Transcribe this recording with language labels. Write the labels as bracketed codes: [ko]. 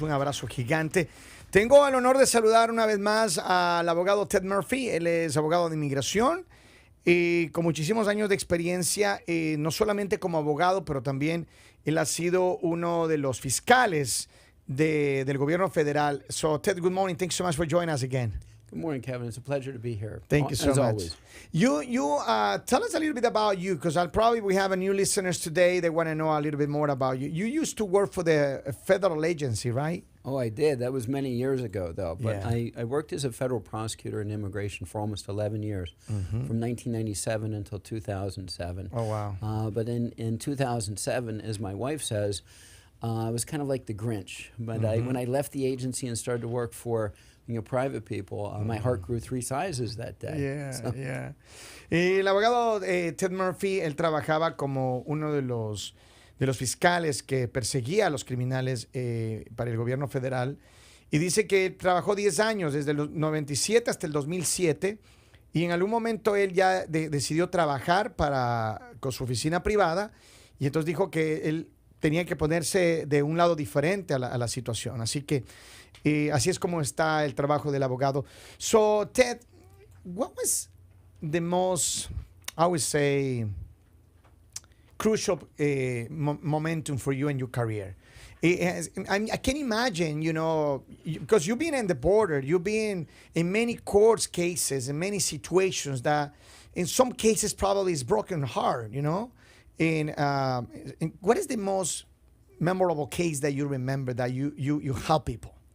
[es] Un abrazo gigante. Tengo el honor de saludar una vez más al abogado Ted Murphy. Él es abogado de inmigración y con muchísimos años de experiencia, no solamente como abogado, pero también él ha sido uno de los fiscales del gobierno federal. [en] So, Ted, good morning. Thanks so much for joining us again. Good morning, Kevin. It's a pleasure to be here. Thank you so as much. Always. You tell us a little bit about you, because we have a new listeners today. They want to know a little bit more about you. You used to work for the federal agency, right? Oh, I did. That was many years ago, though. But Yeah. I worked as a federal prosecutor in immigration for almost 11 years, from 1997 until 2007. Oh, wow. But in 2007, as my wife says, I was kind of like the Grinch. But when I left the agency and started to work for private people, my heart grew 3 sizes that day. Yeah, So- yeah. [es] El abogado Ted Murphy, él trabajaba como uno de los fiscales que perseguía a los criminales para el gobierno federal. Y dice que trabajó 10 años, desde los 97 hasta el 2007. Y en algún momento él ya decidió trabajar con su oficina privada. Y entonces dijo que él tenía que ponerse de un lado diferente a la situación. Así que así es como está el trabajo del abogado. [en] So, Ted, what was the most, I would say, crucial momentum for you in your career? I can imagine, because you've been in the border, you've been in many court cases, in many situations that in some cases probably is broken heart, And what is the most memorable case that you remember that you help people?